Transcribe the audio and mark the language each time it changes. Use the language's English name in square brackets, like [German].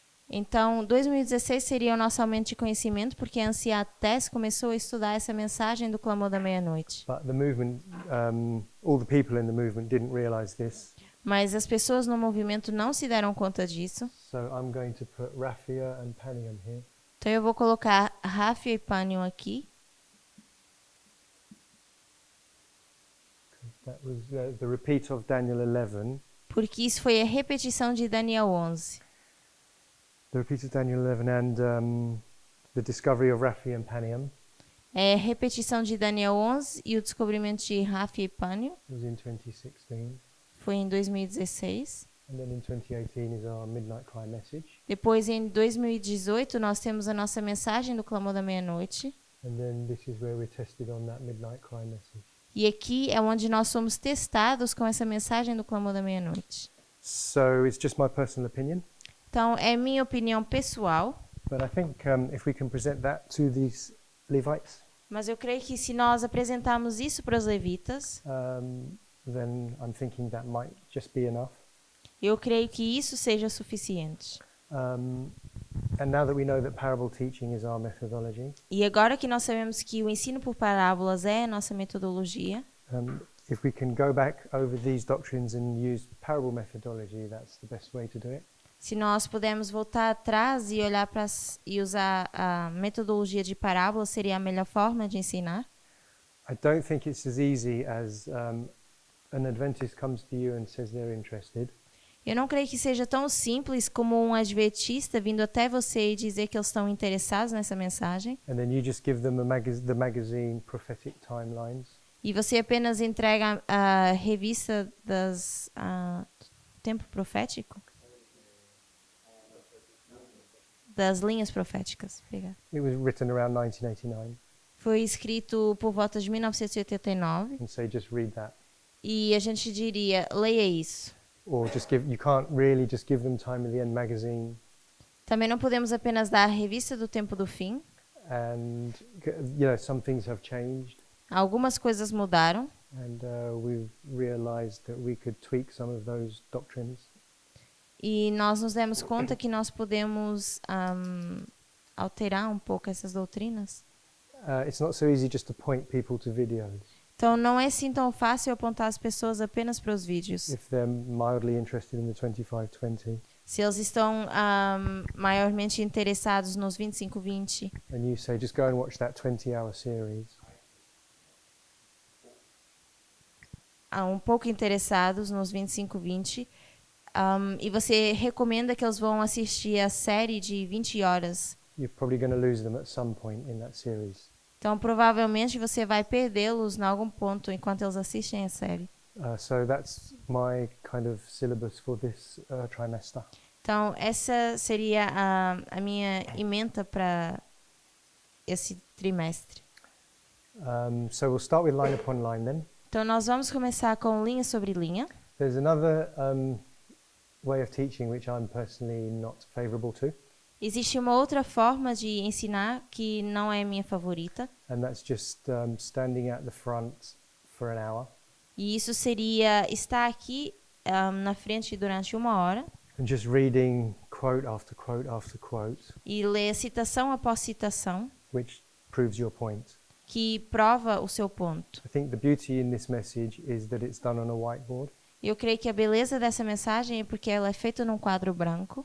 [Portuguese] Então, 2016 seria o nosso aumento de conhecimento, porque a anciã Tess começou a estudar essa mensagem do clamor da meia-noite. [English] But the movement, all the people in the movement didn't realize this. [Portuguese] Mas as pessoas no movimento não se deram conta disso. [English] So I'm going to put Raphia and Panium here. [Portuguese] Então eu vou colocar Raphia e Panium aqui. [English] That was the repeat of Daniel 11. [Portuguese] Porque isso foi a repetição de Daniel 11. [English] The repeat of Daniel 11 and the discovery of Raphia and Panium [Portuguese] É a repetição de Daniel 11 e o descobrimento de Raphia e Panium [English] was in 2016. [Portuguese] foi em 2016. [English] And then in 2018 is our Midnight Cry message. [Portuguese] Depois, em 2018, nós temos a nossa mensagem do clamor da meia-noite. [English] And then this is where we're tested on that Midnight Cry message. [Portuguese] E aqui é onde nós somos testados com essa mensagem do clamor da meia-noite. [English] So it's just my personal opinion. [Portuguese] Então, é minha opinião pessoal, [English] But I think if we can present that to these Levites, [Portuguese] mas eu creio que se nós apresentarmos isso para os levitas, [English] then I'm thinking that might just be enough. [Portuguese] eu creio que isso seja suficiente. [English] And now that we know that parable teaching is our methodology, [Portuguese] E agora que nós sabemos que o ensino por parábolas é a nossa metodologia, [English] if we can go back over these doctrines and use parable methodology, that's the best way to do it. [Portuguese] se nós pudermos voltar atrás e olhar para e usar a metodologia de parábola, seria a melhor forma de ensinar. [English] I don't think it's as easy as an Adventist comes to you and says they're interested. [Portuguese] Eu não creio que seja tão simples como um adventista vindo até você e dizer que eles estão interessados nessa mensagem. [English] And then you just give them the magazine Prophetic Timelines. [Portuguese] E você apenas entrega a revista das Tempo Profético? Das linhas proféticas. Obrigada. [English] It was written around 1989. [Portuguese] Foi escrito por volta de 1989. [English] And say just read that. [Portuguese] E a gente diria, leia isso. [English] Or just you can't really just give them Time of the End magazine. [Portuguese] Também não podemos apenas dar a revista do Tempo do Fim. [English] And some things have changed. [Portuguese] Algumas coisas mudaram. [English] And we've realized that we could tweak some of those doctrines. [Portuguese] E nós nos demos conta que nós podemos alterar um pouco essas doutrinas. [English] It's not so easy just to point people to videos. [Portuguese] Então não é assim tão fácil apontar as pessoas apenas para os vídeos. [English] If they're mildly interested in the 2520. [Portuguese] Se eles estão maiormente interessados nos 25-20. [English] And you say just go and watch that 20-hour series. [Portuguese] Um pouco interessados nos 25-20. E você recomenda que eles vão assistir a série de 20 horas. [English] You're probably going to lose them at some point in that series. [Portuguese] Então, provavelmente, você vai perdê-los em algum ponto enquanto eles assistem a série. [English] So that's my kind of syllabus for this trimester. [Portuguese] Então, essa seria a minha ementa para esse trimestre. [English] So we'll start with line upon line then. [Portuguese] Então, nós vamos começar com linha sobre linha. [English] There's another way of teaching which I'm personally not favorable to, [Portuguese] Existe uma outra forma de ensinar que não é minha favorita. [English] and that's just standing at the front for an hour [Portuguese] E isso seria estar aqui na frente durante 1 hora [English] and just reading quote after quote after quote, [Portuguese] e ler citação após citação, [English] which proves your point. [Portuguese] que prova o seu ponto. [English] I think the beauty in this message is that it's done on a whiteboard [Portuguese] Eu creio que a beleza dessa mensagem é porque ela é feita num quadro branco